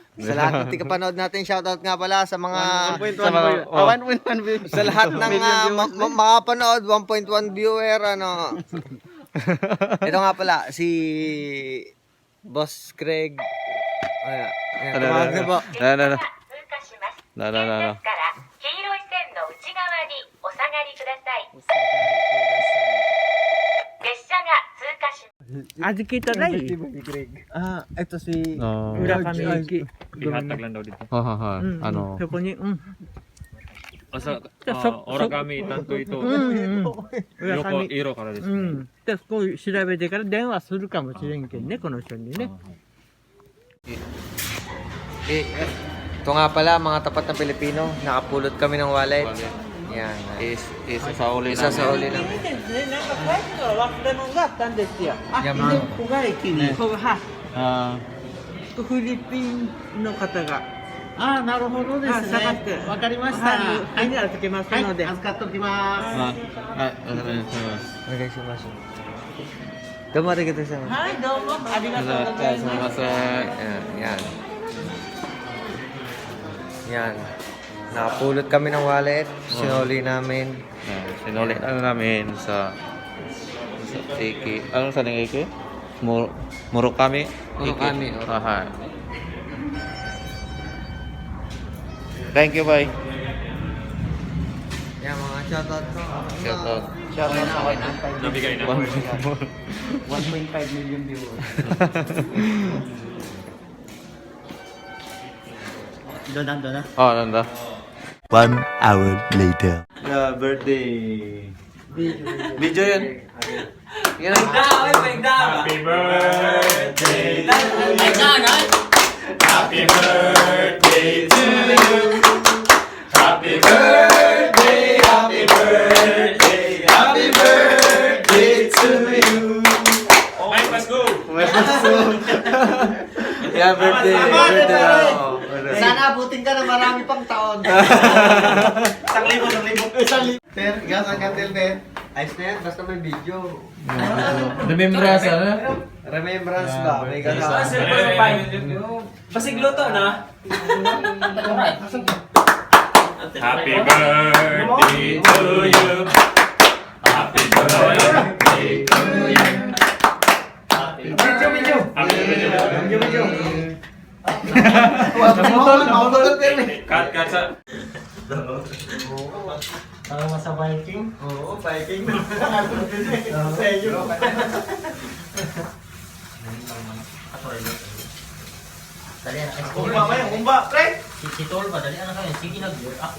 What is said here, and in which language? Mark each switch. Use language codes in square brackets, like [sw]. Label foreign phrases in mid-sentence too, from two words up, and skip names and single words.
[tl] Sa lahat ng tigapanood natin, shoutout nga pala sa mga 1.1 view. sa lahat ng makapanood, 1.1 viewer, Ito nga pala, si Boss Craig. Ayan, tumawag na po. [ja] 通過します。危険ですから黄色い線の内側にお下がりください。列車が通過します。 [tl] Adikita na eh. Ito si Ura kami iki. Ihatag lang daw dito. Ano? [ja] そこに、 [tl] Asa, So- ora kami, tanto ito. [ja] 裏上。色からですね。うん。で、そこを調べてから電話するかもしれんけんね、この人にね。 [tl] Ito nga pala, mga tapat na Pilipino, nakapulot kami ng wallet. Yan. Isa sa uli Isa sa uli namin. [ja] なんか帰ったら忘れ物があったんですよ。あ、いやで、まあここが駅に、ここは、 Ah, フィリピンの方が、ああ、なるほどですね。探して、わかりました。はい、預けますので。預かっておきます。お願いします。どうもありがとうございます。はい、どうもありがとうございます。 [tl] Yan. Yan. Nakapulot kami ng wallet. Sinuli namin. sinuli namin sa Iki. Anong sa ng Iki? Murakami. Murakami, [en] Aha. Thank you, bye. [tl] Yan, mga shoutout ko. Shoutout. Shoutout sa 1.5 Nabigay na. [en] 1.5 million viewers. [tl] Doon na. Oh, nanda. [en] 1 hour later. [tl] Birthday. Video yan. Yan ang [en] Happy birthday to you. Happy birthday to you. Happy birthday, happy birthday, happy birthday to you. Okay, let's go. Yeah, [tl] birthday. Birthday na. Oh, Sana abutin ka ng marami pang taon. Ter, gas ang kantil, Ter. Ayos na yan, basta may video. Remembrance, ano? Remembrance ba? May gano'n. Pasigluto na. [en] Happy birthday to you. Happy birthday to you. Happy birthday. Happy birthday. [tl] Cut sa. Parang sa Viking. Oo, Viking. Umba, pre! Si Tol ba? Dali na kayo. Sige na.